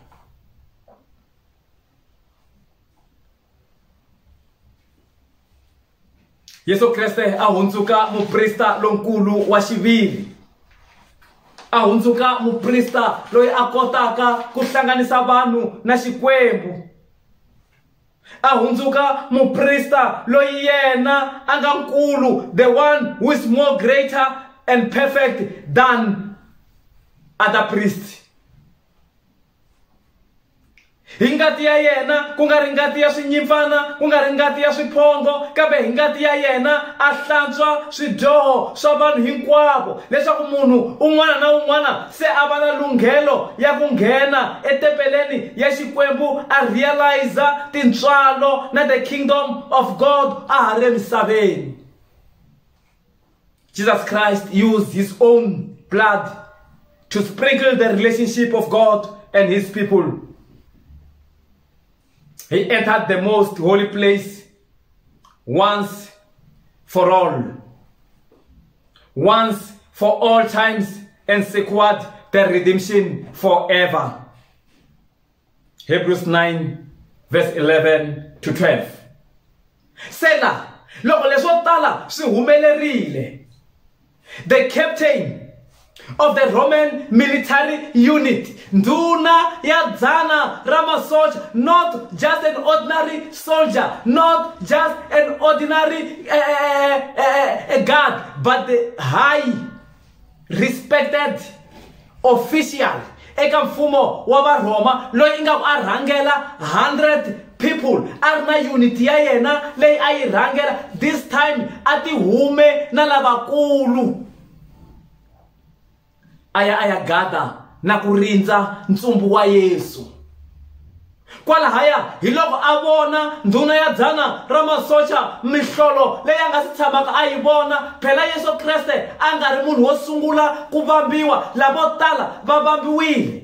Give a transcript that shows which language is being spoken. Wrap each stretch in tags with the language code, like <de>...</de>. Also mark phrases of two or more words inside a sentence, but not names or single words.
<ts>Yesu Kreste a hundzuka muprista lonkulu wa xiviri. A hundzuka muprista loyi a kotaka ku hlanganisa vanhu na Xikwembu. A hundzuka muprista loyi yena a nga nkulu,</ts> <en>the one who is more greater and perfect than other priests.</en> <ts>Hi ngati ya yena ku nga ri ngati ya swinyimpfana ku nga ri ngati ya swiphongo kambe hi ngati ya yena a hlantswa swidyoho swa vanhu hinkwavo leswaku munhu un'wana na un'wana se a va na lunghelo ya ku nghena etempeleni ya Xikwembu a realiza tintswalo na</ts> <en>the kingdom of God</en> <ts>a ha ri emisaveni.</ts> <en>Jesus Christ used his own blood to sprinkle the relationship of God and his people. He entered the most holy place once for all times, and secured the redemption forever. Hebrews 9 verse 11 to 12.</en> <ts>Sela loko leswo tala swi humelerile,</ts> <en>the captain of the Roman military unit,</en> <ts>nduna ya dzana ra masocha,</ts> <en>not just an ordinary soldier, not just an ordinary guard, but the high respected official</en> <ts>eka mfumo wa Varhoma loyi ingaku a rhangela</ts> <en>100 people</en> <ts>a ri na unity ya yena leyi a yi rhangela.</ts> <en>This time</en> <ts>a ti hume na lavakulu aya gada na ku rindza ntsumbu wa Yesu. Kwalahaya hi loko a vona ndhuna ya dzana ra masocha mihlolo leyi a nga si tshamaka a yi vona, phela Yesu Kreste a nga ri munhu wo sungula ku vambiwa, lavo tala va vambiwile.</ts>